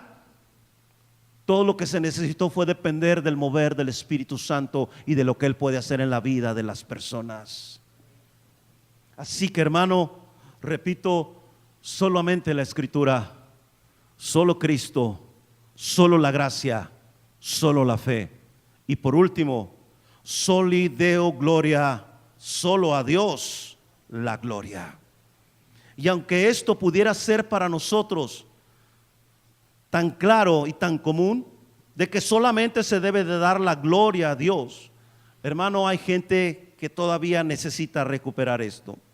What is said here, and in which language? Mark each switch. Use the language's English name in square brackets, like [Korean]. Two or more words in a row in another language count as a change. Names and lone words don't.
[Spanish] Todo lo que se necesitó fue depender del mover del Espíritu Santo y de lo que Él puede hacer en la vida de las personas. Así que, hermano, repito, solamente la Escritura, solo Cristo, solo la gracia, solo la fe. Y por último, [Latin] soli Deo gloria [Spanish] solo a Dios la gloria. Y aunque esto pudiera ser para nosotros tan claro y tan común, de que solamente se debe de dar la gloria a Dios, hermano, hay gente que todavía necesita recuperar esto.